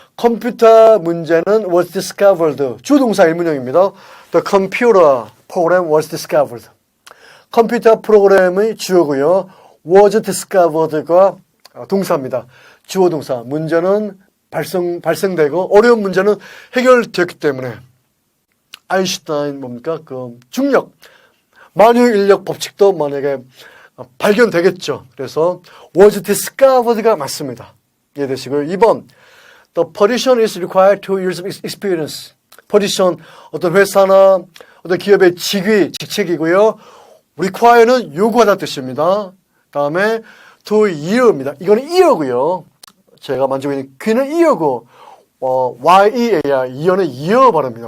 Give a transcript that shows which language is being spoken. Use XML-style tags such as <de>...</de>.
<ko>컴퓨터 문제는</ko> <en>was discovered.</en> <ko>주동사 일문형입니다.</ko> <en>The computer program was discovered.</en> <ko>컴퓨터 프로그램의 주어고요.</ko> <en>was discovered</en> <ko>가 동사입니다. 주어 동사. 문제는 발생되고 어려운 문제는 해결되었기 때문에 아인슈타인 뭡니까? 그 중력, 만유 인력 법칙도 만약에 발견되겠죠. 그래서</ko> <en>was discovered</en> <ko>가 맞습니다. 이해되시고요. 2번.</ko> <en>The position is required 2 years of experience.</en> <ko>position, 어떤 회사나 어떤 기업의 직책이고요. require는 요구하다 뜻입니다. 다음에 to year입니다. 이거는 year고요. 제가 만지고 있는 귀는 year고, year, year는 year 발음입니다.</ko>